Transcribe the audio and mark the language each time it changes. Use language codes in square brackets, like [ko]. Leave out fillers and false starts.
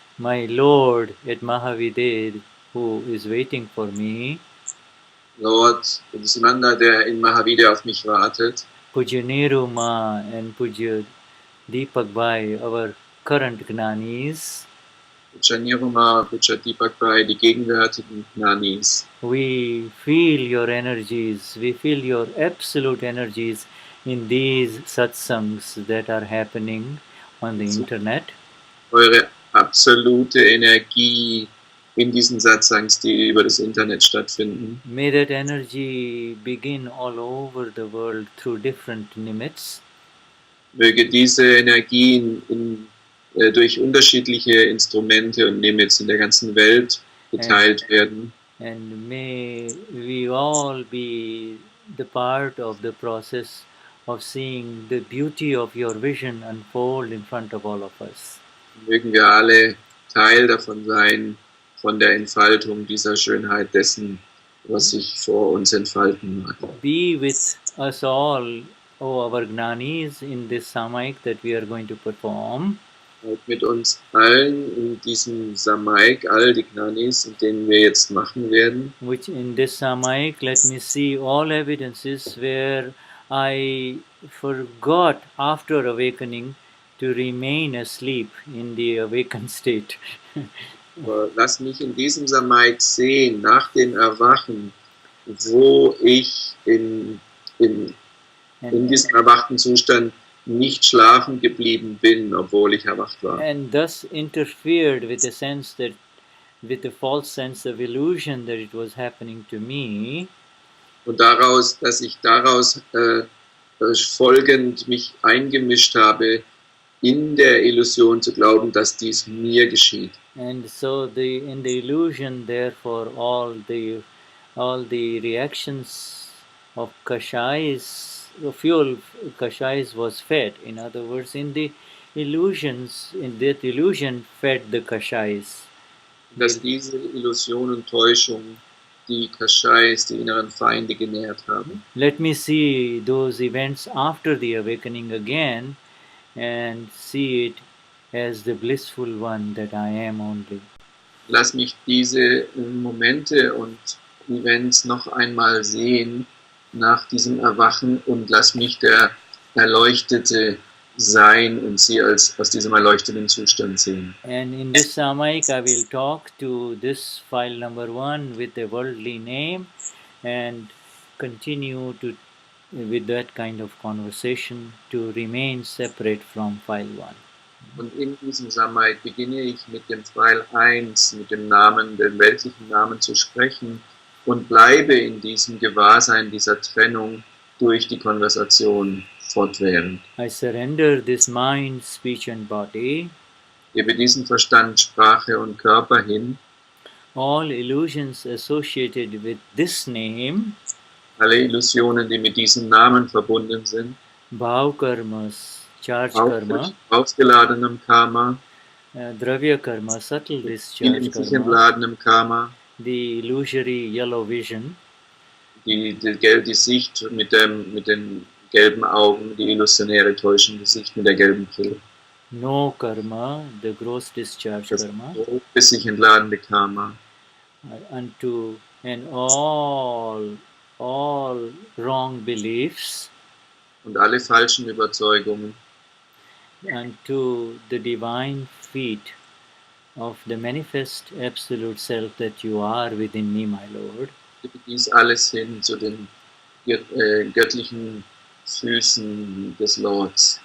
[en] My Lord at Mahavideh, who is waiting for me. [de] Lord Simananda, der in Mahavida auf mich wartet. [en] Pujya Niruma and Pujya Deepak Bhai, our current Gnanis. [de] Pujya Niruma, Pujya Deepak Bhai, die gegenwärtigen Gnanis. [en] We feel your energies, we feel your absolute energies in these satsangs that are happening on the internet. [de] Eure absolute Energie in diesen Satsangs, die über das Internet stattfinden. [en] May that energy begin all over the world through different nimitz. [de] Möge diese Energie durch unterschiedliche Instrumente und Nimitz in der ganzen Welt geteilt werden. [en] And may we all be the part of the process of seeing the beauty of your vision unfold in front of all of us. [de] Mögen wir alle Teil davon sein, von der Entfaltung dieser Schönheit dessen, was sich vor uns entfalten mag. [en] Be with us all, our Gnanis, in this Samaik that we are going to perform. [de] Mit uns allen in diesem Samaik, all die Gnanis, in denen wir jetzt machen werden. [en] Which in this Samaik, let me see all evidences where I forgot after awakening to remain asleep in the awakened state. [de] Lass mich in diesem Samaik sehen, nach dem Erwachen, wo ich in diesem erwachten Zustand nicht schlafen geblieben bin, obwohl ich erwacht war. [en] And thus interfered with the sense that, with the false sense of illusion that it was happening to me. [de] Und dass ich daraus folgend mich eingemischt habe, in der Illusion zu glauben, dass dies mir geschieht. [en] And so in the illusion, therefore, all the reactions of kashais, the fuel kashais was fed. In other words, in the illusions, in that illusion fed the kashais. [de] Dass diese Illusion und Täuschung die Kashais, die inneren Feinde, genährt haben. [en] Let me see those events after the awakening again and see it as the blissful one that I am only. [de] Lass mich diese Momente und Events noch einmal sehen nach diesem Erwachen und lass mich der Erleuchtete sein und sie aus diesem erleuchteten Zustand sehen. [en] And in this Samaik I will talk to this file number 1 with a worldly name and continue with that kind of conversation to remain separate from file 1. [de] Und in diesem Samaik beginne ich mit dem Pfeil 1, mit dem Namen, dem weltlichen Namen zu sprechen und bleibe in diesem Gewahrsein dieser Trennung durch die Konversation fortwährend. [en] I surrender this mind, speech and body. [de] Gebe diesen Verstand, Sprache und Körper hin. [en] All illusions associated with this name. [de] Alle Illusionen, die mit diesem Namen verbunden sind. [en] Bhav karmas, charge karma. [de] Ausgeladenem Karma. [en] Dravya karma, subtle discharge [de] Sich [en] karma. [de] entladenem Karma. [en] The illusory yellow vision. [de] Die Sicht mit den gelben Augen, die illusionäre täuschende Sicht mit der gelben Brille. [en] No karma, the gross discharge [de] Das [en] karma. [de] bis sich entladene Karma. [en] Unto and all wrong beliefs. [de] Und alle falschen Überzeugungen. [en] Unto the divine feet of the manifest absolute self that you are within me, my Lord. [de] Dies alles hin zu den göttlichen Füßen des Lords.